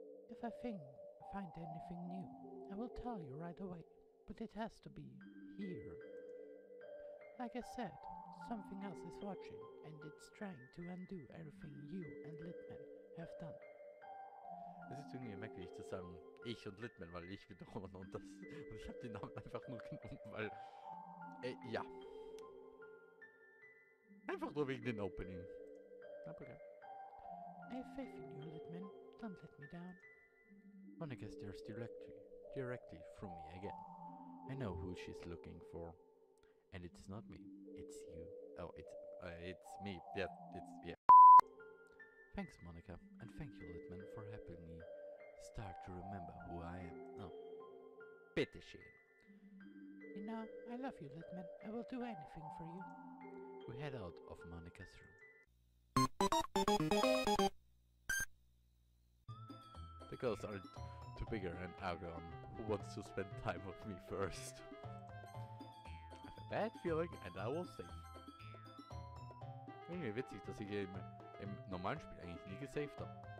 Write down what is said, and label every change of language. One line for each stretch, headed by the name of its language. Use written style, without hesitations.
English: If I find anything new, I will tell you right away, but it has to be here. Like I said, something else is watching, and it's trying to undo everything you and Litman have done.
German: Es ist irgendwie merkwürdig zu sagen, ich und Litman, weil ich wiederum und ich habe den Namen einfach nur genommen, weil, ja. Einfach nur wegen den Opening. Aber okay.
English: I have faith in you, Litman. Don't let me down. Monica stares directly through me again. I know who she's looking for. And it's not me. It's you. Oh, it's me. Yeah, yeah. Thanks, Monica. And thank you, Litman, for helping me start to remember who I am.
German: Oh. Bitteschön.
English: You know, I love you, Litman. I will do anything for you. We head out of Monica's room. The girls are too bigger and argue on who wants to spend time with me first. I have a bad feeling and I will save.
German: Irgendwie witzig, dass ich im normalen Spiel eigentlich nie gesaved habe.